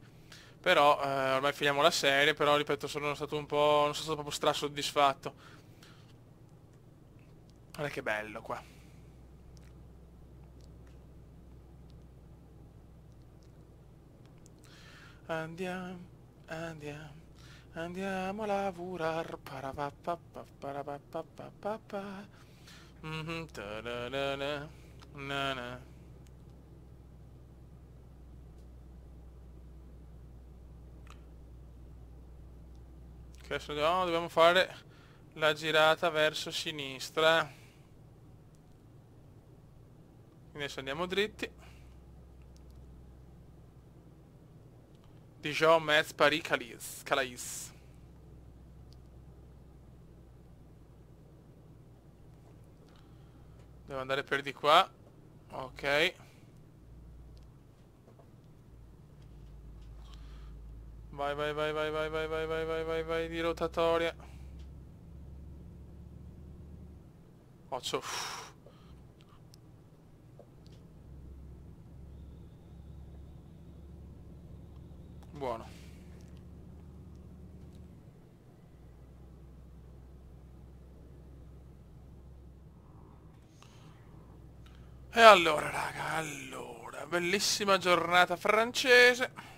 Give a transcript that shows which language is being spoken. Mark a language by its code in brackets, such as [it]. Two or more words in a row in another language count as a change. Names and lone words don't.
[it] Però ormai finiamo la serie, però ripeto non sono stato proprio strasoddisfatto. Guarda che bello qua. Andiamo, andiamo, andiamo a lavorare. Parapapapapapapapa. Ta-da-da-da, na-na. Che adesso dobbiamo fare la girata verso sinistra. Quindi adesso andiamo dritti. Dijon, Metz, Paris, Calais. Devo andare per di qua. Ok. Vai, vai, vai, vai, vai, vai, vai, vai, vai, vai, vai, di rotatoria. Occhio. Buono. E allora, raga, bellissima giornata francese.